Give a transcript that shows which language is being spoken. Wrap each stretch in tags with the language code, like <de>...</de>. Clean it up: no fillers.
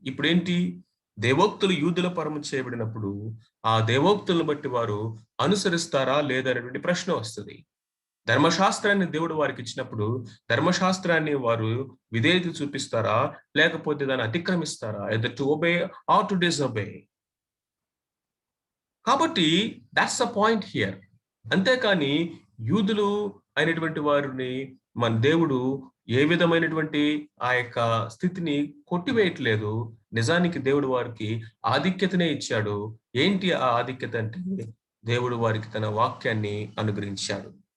<te>ఇప్పుడేంటి, దేవోక్తులు యూదుల పరము చేయబడినప్పుడు ఆ దేవోక్తులను బట్టి వారు అనుసరిస్తారా లేదా అనేటువంటి ప్రశ్న వస్తుంది. ధర్మశాస్త్రాన్ని దేవుడు వారికి ఇచ్చినప్పుడు ధర్మశాస్త్రాన్ని వారు విధేయత చూపిస్తారా, లేకపోతే దాన్ని అతిక్రమిస్తారా?</te> <en>either to obey or to disobey.</en> <te>కాబట్టి</te> <en>That's the point here.</en> <te>అంతేకాని యూదులు అయినటువంటి వారిని మన దేవుడు ఏ విధమైనటువంటి ఆ యొక్క స్థితిని కొట్టివేయట్లేదు. నిజానికి దేవుడు వారికి ఆధిక్యతనే ఇచ్చాడు. ఏంటి ఆ ఆధిక్యత అంటే, దేవుడు వారికి తన వాక్యాన్ని అనుగ్రహించాడు.</te>